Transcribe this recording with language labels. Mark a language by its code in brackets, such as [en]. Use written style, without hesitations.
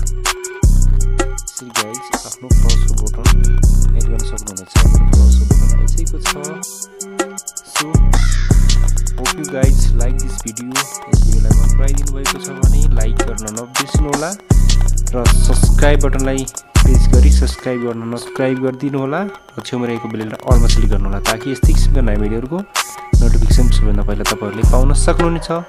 [ne] यसरी गाइज आफ्नो फलोअर्सको button add गर्न सक्नुहुनेछ। फलोअर्सको बटन आइसकेको छ। [en] So hope you guys like this video. [ne] यस भिडियोलाई मन पराइदिनु भएको छ भने लाइक गर्न नबिर्सनु होला र सब्स्क्राइब बटनलाई प्रेस गरी सब्स्क्राइब गरिदिनु होला र छेउमा रहेको बेललाई अलमा क्लिक गर्नु होला ताकि यस्तै किसिमका नयाँ भिडियोहरुको नोटिफिकेसन सबैभन्दा पहिला तपाईहरुले पाउन सक्नुहुनेछ।